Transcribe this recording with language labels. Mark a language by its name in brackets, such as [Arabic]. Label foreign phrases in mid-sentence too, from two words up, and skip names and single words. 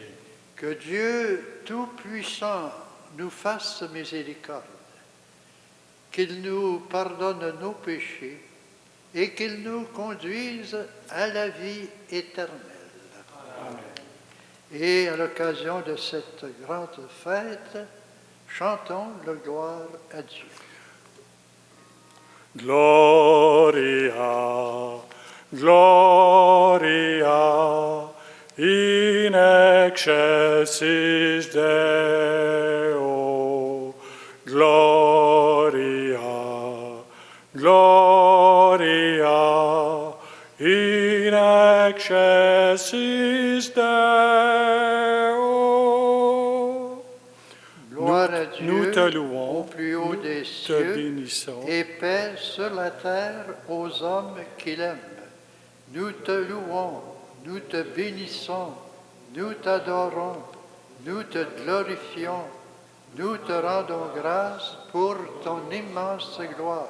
[French] Que Dieu Tout-Puissant nous fasse miséricorde, qu'il nous pardonne nos péchés et qu'il nous conduise à la vie éternelle. Amen. Et à l'occasion de cette grande fête, chantons le gloire à Dieu. [Latin] Gloria, Gloria, in excelsis Deo. Gloria, Gloria, in excelsis excelsis Deo. [French] Gloire à Dieu Nous te louons, au plus haut nous des te cieux bénissons. et paix sur la terre aux hommes qu'il aime. Nous te louons, nous te bénissons, nous t'adorons, nous te glorifions, nous te rendons grâce pour ton immense gloire.